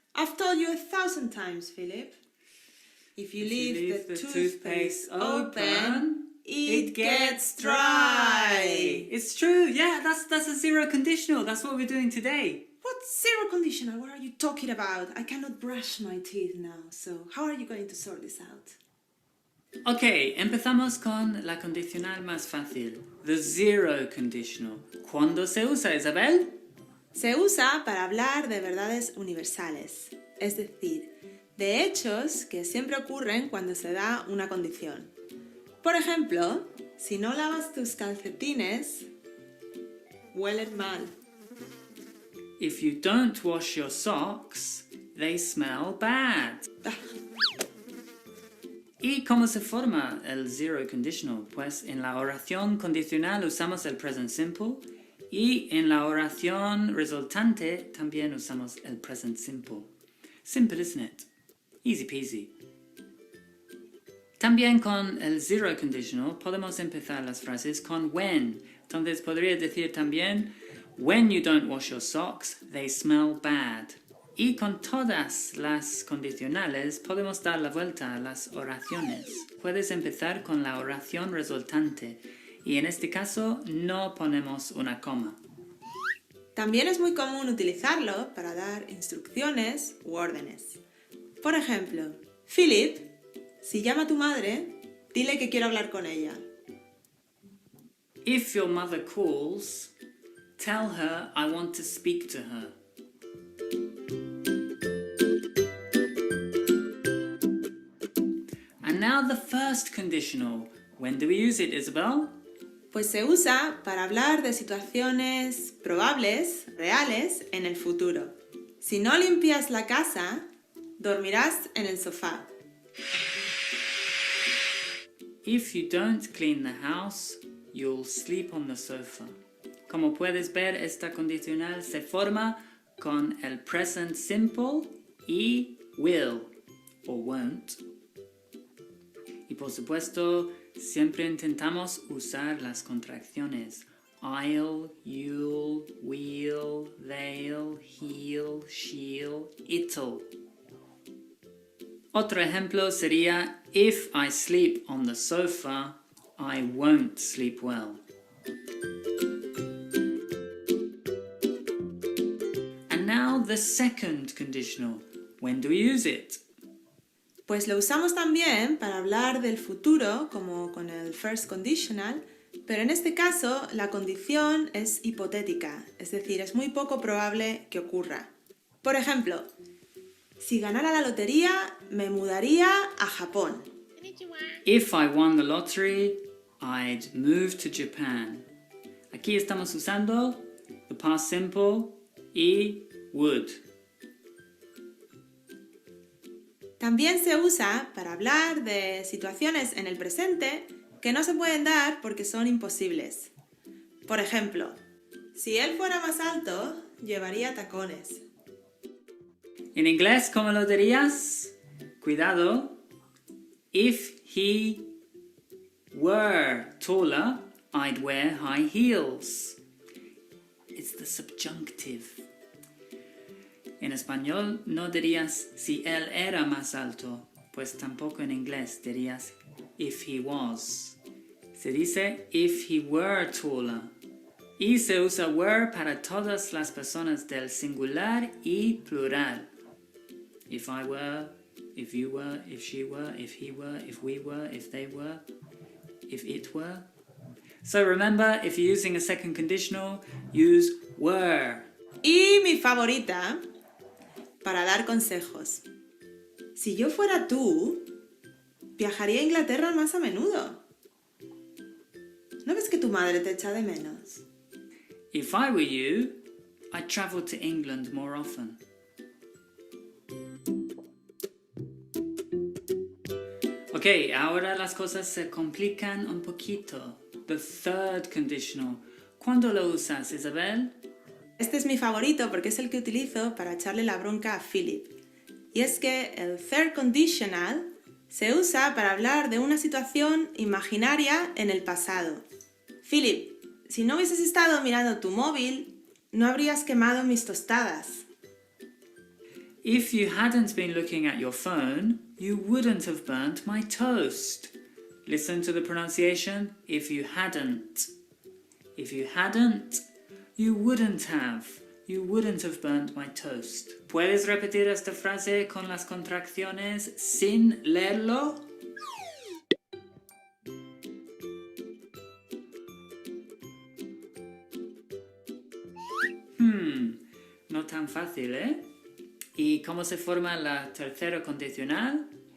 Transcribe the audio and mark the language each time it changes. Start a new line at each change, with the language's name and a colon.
English: I've told you 1,000 times, Philip. If you leave the toothpaste open, it gets dry. It's true, yeah, that's a zero conditional. That's what we're doing today. What zero conditional? What are you talking about? I cannot brush my teeth now, so how are you going to sort this out?
Spanish: Ok, empezamos con la condicional más fácil.
English: The zero conditional.
Spanish: ¿Cuándo se usa, Isabel? Se usa para hablar de verdades universales. Es decir, de hechos que siempre ocurren cuando se da una condición. Por ejemplo, si no lavas tus calcetines, huelen mal.
English: If you don't wash your socks, they smell bad.
Spanish: ¿Y cómo se forma el zero conditional? Pues en la oración condicional usamos el present simple y en la oración resultante también usamos el present simple.
English: Simple, isn't it? Easy peasy.
Spanish: También con el zero conditional podemos empezar las frases con when. Entonces podría decir también,
English: when you don't wash your socks, they smell bad.
Spanish: Y con todas las condicionales podemos dar la vuelta a las oraciones. Puedes empezar con la oración resultante y en este caso no ponemos una coma. También es muy común utilizarlo para dar instrucciones u órdenes. Por ejemplo, Philip, si llama a tu madre, dile que quiero hablar con ella.
English: If your mother calls, tell her I want to speak to her. And now the first conditional. When do we use it, Isabel?
Spanish: Pues se usa para hablar de situaciones probables, reales, en el futuro. Si no limpias la casa, dormirás en el sofá. If you don't clean the house, you'll sleep on the sofa. Como puedes ver, esta condicional se forma con el present simple y will o won't. Y por supuesto, siempre intentamos usar las contracciones.
English: I'll, you'll, we'll, they'll, he'll, she'll, it'll.
Spanish: Otro ejemplo sería,
English: if I sleep on the sofa, I won't sleep well. And now the second conditional. When do we use it?
Spanish: Pues lo usamos también para hablar del futuro, como con el first conditional, pero en este caso la condición es hipotética, es decir, es muy poco probable que ocurra. Por ejemplo, si ganara la lotería, me mudaría a Japón.
English: If I won the lottery, I'd move to Japan.
Spanish: Aquí estamos usando the past simple y would. También se usa para hablar de situaciones en el presente que no se pueden dar porque son imposibles. Por ejemplo, si él fuera más alto, llevaría tacones. En inglés, ¿cómo lo dirías? Cuidado.
English: If he were taller, I'd wear high heels. It's the subjunctive.
Spanish: En español no dirías si él era más alto, pues tampoco en inglés dirías
English: if he was.
Spanish: Se dice
English: if he were taller.
Spanish: Y se usa were para todas las personas del singular y plural.
English: If I were, if you were, if she were, if he were, if we were, if they were, if it were. So remember, if you're using a second conditional, use were.
Spanish: Y mi favorita, para dar consejos. Si yo fuera tú, viajaría a Inglaterra más a menudo. ¿No ves que tu madre te echa de menos?
English: If I were you, I'd travel to England more often.
Spanish: Ok, ahora las cosas se complican un poquito.
English: The third conditional.
Spanish: ¿Cuándo lo usas, Isabel? Este es mi favorito porque es el que utilizo para echarle la bronca a Philip. Y es que el third conditional se usa para hablar de una situación imaginaria en el pasado. Philip, si no hubieses estado mirando tu móvil, no habrías quemado mis tostadas.
English: If you hadn't been looking at your phone, you wouldn't have burnt my toast. Listen to the pronunciation. If you hadn't. If you hadn't, you wouldn't have. You wouldn't have burnt my toast.
Spanish: ¿Puedes repetir esta frase con las contracciones sin leerlo? No tan fácil, ¿eh? ¿Y cómo se forma la tercera condicional?